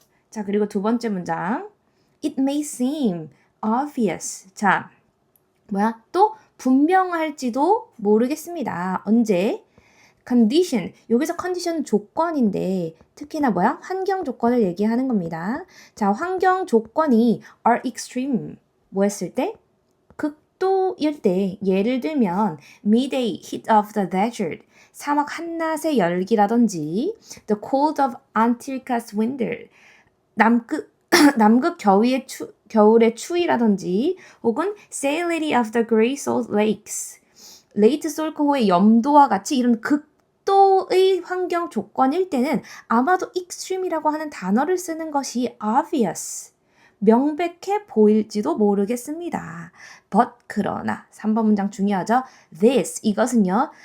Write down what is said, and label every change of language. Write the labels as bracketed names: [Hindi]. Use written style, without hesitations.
[Korean] 자, 그리고 두 번째 문장. [English] It may seem obvious. [Korean] 자, 뭐야? 또 분명할지도 모르겠습니다. 언제? condition. 여기서 condition은 조건인데 특히나 뭐야? 환경 조건을 얘기하는 겁니다. 자, 환경 조건이 [English] are extreme. [Korean] 뭐 했을 때? 극도일 때 예를 들면 [English] midday heat of the desert. [Korean] 사막 한낮의 열기라든지 [English] the cold of Antarctica's winter. [Korean] 남극 겨울의 추위라든지 혹은 [English] salinity of the Great Salt Lakes. [Korean] 레이트 솔크호의 염도와 같이 이런 극도의 환경 조건일 때는 아마도 extreme이라고 하는 단어를 쓰는 것이 obvious, 명백해 보일지도 모르겠습니다. but 그러나 3번 문장 중요하죠. this 이것은요.